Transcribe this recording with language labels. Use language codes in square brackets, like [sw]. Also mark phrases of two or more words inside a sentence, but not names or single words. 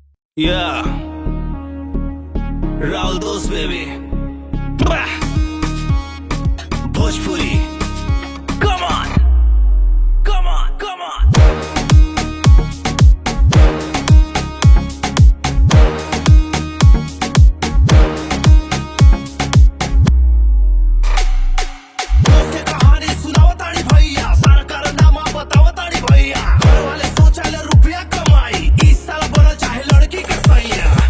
[en] Yeah, Raul Dos baby. Bah! Bhojpuri. Come on, come on, come on. [bho] दोस्त कहानी सुनावताड़ी भैया, सारा कारनामा बतावताड़ी भैया। घर वाले सोचले रुपया कमाई, इस साल बनल चाहे लड़की के सैया।